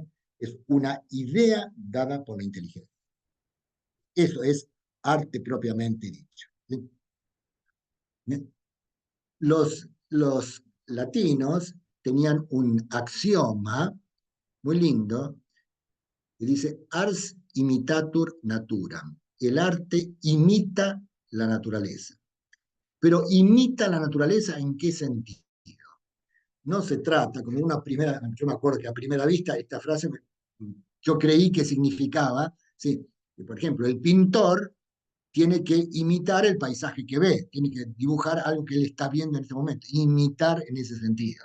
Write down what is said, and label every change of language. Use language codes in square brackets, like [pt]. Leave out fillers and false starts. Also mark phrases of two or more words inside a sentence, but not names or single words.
[es] Es una idea dada por la inteligencia. Eso es arte propiamente dicho, ¿sí? Los latinos tenían un axioma muy lindo que dice: [la] ars imitatur naturam. [es] El arte imita la naturaleza. Pero imita la naturaleza, ¿en qué sentido? No se trata, como una primera, yo me acuerdo que a primera vista esta frase yo creí que significaba, ¿sí?, que, por ejemplo, el pintor tiene que imitar el paisaje que ve, tiene que dibujar algo que él está viendo en ese momento, imitar en ese sentido.